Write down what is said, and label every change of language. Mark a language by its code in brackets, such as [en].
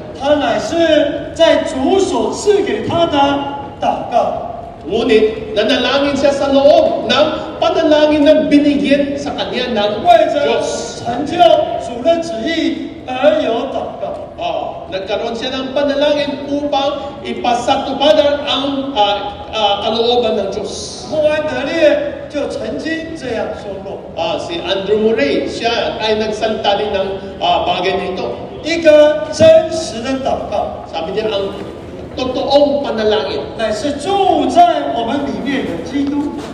[zh] 他乃是在主所赐给他的祷告。 [tl] Ngunit nanalangin siya sa loob ng panalangin na binigyan sa kanya ng [zh] 为着 [tl] Diyos. [zh] 成就主的旨意而有祷告。 [tl] Nagkaroon siya ng panalangin upang ipasatupadan ang kalooban ng Diyos. [zh] 穆安德烈就曾经这样说过： [tl] Si Andrew Murray, siya ay nagsalita din ng bagay nito. [zh] 一个真实的祷告， [tl] Sabi niya, ang totoong panalangin [zh] 乃是住在我们里面的基督。